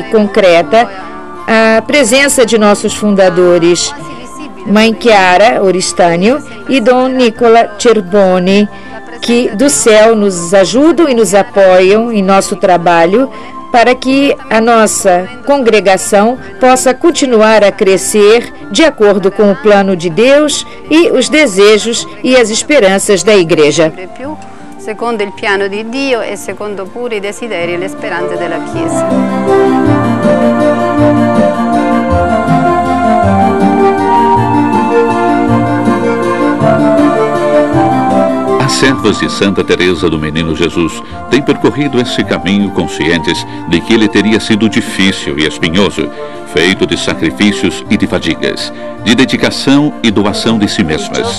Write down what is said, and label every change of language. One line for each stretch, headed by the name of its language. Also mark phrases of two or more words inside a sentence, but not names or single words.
Portuguese: concreta a presença de nossos fundadores, Mãe Chiara Oristânio e Dom Nicola Cerboni, que do céu nos ajudam e nos apoiam em nosso trabalho para que a nossa congregação possa continuar a crescer de acordo com o plano de Deus e os desejos e as esperanças da Igreja.
Italian: Secondo il piano di Dio e secondo pure i desideri e le speranze della Chiesa.
Portuguese: As servas de Santa Teresa do Menino Jesus têm percorrido esse caminho conscientes de que ele teria sido difícil e espinhoso, feito de sacrifícios e de fadigas, de dedicação e doação de si mesmas.